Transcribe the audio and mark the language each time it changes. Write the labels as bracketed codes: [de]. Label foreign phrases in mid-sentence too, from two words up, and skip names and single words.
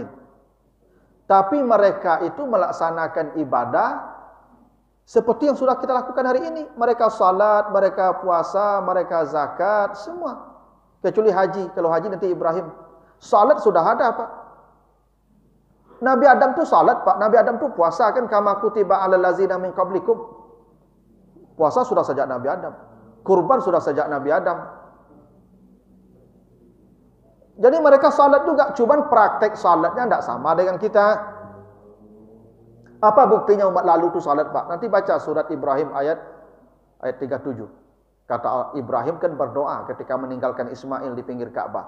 [id] Tapi mereka itu melaksanakan ibadah seperti yang sudah kita lakukan hari ini. Mereka salat, mereka puasa, mereka zakat, semua. Kecuali haji. Kalau haji nanti Ibrahim. Salat sudah ada Pak. Nabi Adam tu salat Pak. Nabi Adam tu puasa kan. [ar] كما كتب على الذين من قبلكم. [id] Puasa sudah sejak Nabi Adam. Kurban sudah sejak Nabi Adam. Jadi mereka salat juga. Cuman praktek salatnya tidak sama dengan kita. Apa buktinya umat lalu itu salat Pak? Nanti baca surat Ibrahim ayat 37. Kata Ibrahim kan berdoa ketika meninggalkan Ismail di pinggir Ka'bah.